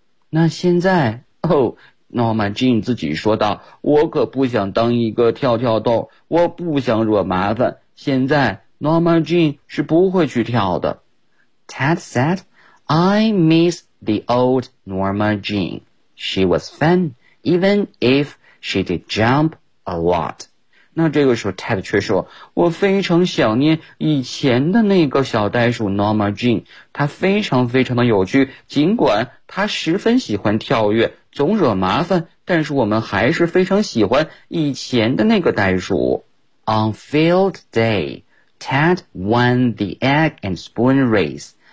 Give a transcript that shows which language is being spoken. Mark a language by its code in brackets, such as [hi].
[zh] 那现在，哦，Norma Jean 自己说道，我可不想当一个跳跳豆，我不想惹麻烦。现在，Norma Jean 是不会去跳的。 [en] Ted said, I miss the old Norma Jean. She was fun, even if she did jump a lot. [zh] 那这个时候 Ted 却说，我非常想念以前的那个小袋鼠 Norma Jean, 她非常非常的有趣，尽管她十分喜欢跳跃，总惹麻烦，但是我们还是非常喜欢以前的那个袋鼠。 [en] On field day, Ted won the egg and spoon race.